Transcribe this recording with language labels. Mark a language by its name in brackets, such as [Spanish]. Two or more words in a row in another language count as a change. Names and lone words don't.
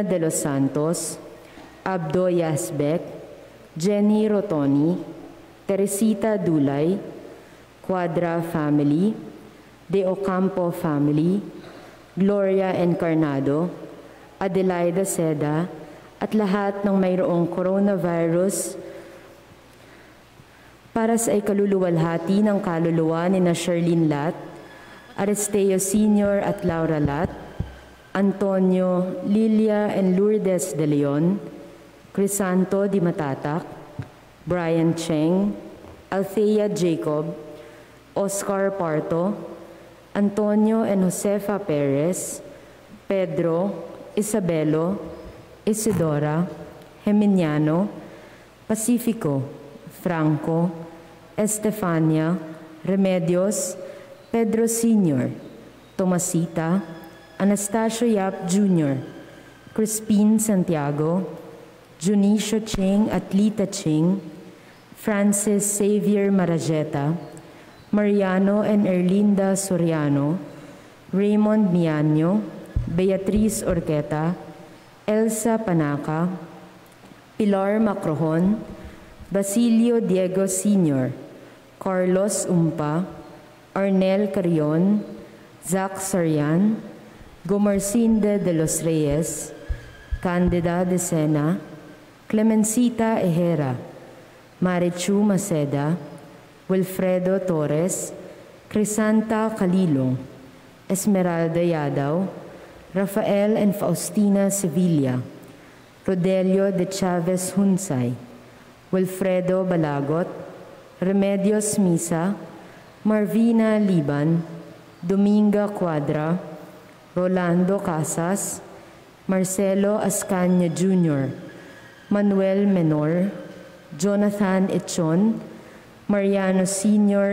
[Filipino] de los Santos, Abdo Yazbek, Jenny Rotoni, Teresita Dulay, Quadra family, De Ocampo family, Gloria Encarnado, Adelaida Seda, at lahat ng mayroong coronavirus para sa ikaluluwalhati ng kaluluwa ni na Sherlyn Lat, Aristeo Sr. at Laura Lat, Antonio, Lilia and Lourdes de Leon, Crisanto Di Matatak, Brian Cheng, Althea Jacob, Oscar Parto, Antonio and Josefa Perez, Pedro, Isabelo, Isidora, Geminiano, Pacifico, Franco, Estefania, Remedios, Pedro Sr., Tomasita, Anastasio Yap Jr., Crispin Santiago, Junicio Ching at Lita Ching, Francis Xavier Marajeta, Mariano and Erlinda Soriano, Raymond Mianyo, Beatriz Orqueta, Elsa Panaca, Pilar Macrohon, Basilio Diego Sr., Carlos Umpa, Arnel Carion, Zach Sarian, Gomercinde de los Reyes, Candida de Sena, Clemencita Ejera, Marichu Maceda, Wilfredo Torres, Crisanta Calilong, Esmeralda Yadaw, Rafael and Faustina Sevilla, Rodelio de Chavez Hunsay, Wilfredo Balagot, Remedios Misa, Marvina Liban, Dominga Cuadra, Rolando Casas, Marcelo Ascaña Jr., Manuel Menor, Jonathan Echon, Mariano Sr.